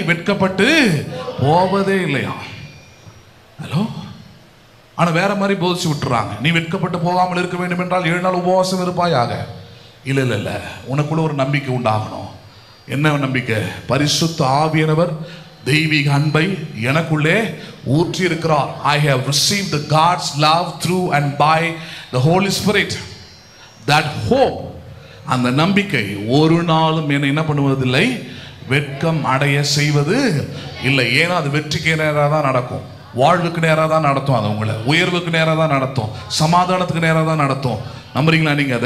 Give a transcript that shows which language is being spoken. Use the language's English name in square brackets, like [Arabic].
[Tamil] வெட்கப்பட்டு போவதே இல்லையா? ஹலோ. ஆனா வேற மாதிரி போதிச்சு விட்டுறாங்க. நீ வெட்கப்பட்டு போகாமல் இருக்க வேண்டும் என்றால் 7 நாள் உபவாசம் இருப்பாயாக. இல்ல இல்ல இல்ல, உனக்குள்ள ஒரு நம்பிக்கை உண்டாகணும். என்ன நம்பிக்கை? பரிசுத்த ஆவியானவர் தெய்வீக அன்பை எனக்குள்ளே ஊற்றி இருக்கிறார். [English] I have received the God's love through and by the Holy Spirit. That hope, [Tamil] அந்த நம்பிக்கை ஒரு நாளும் என்னை என்ன பண்ணுவதில்லை? வெட்கம் அடைய செய்வது இல்லை. ஏன்னா அது வெற்றிக்கு நேராக தான் நடக்கும், வாழ்வுக்கு நேராக தான் நடத்தும், அது உங்களை உயர்வுக்கு நேராக தான் நடத்தும், சமாதானத்துக்கு நேராக தான் நடத்தும். நம்புறீங்களா நீங்க?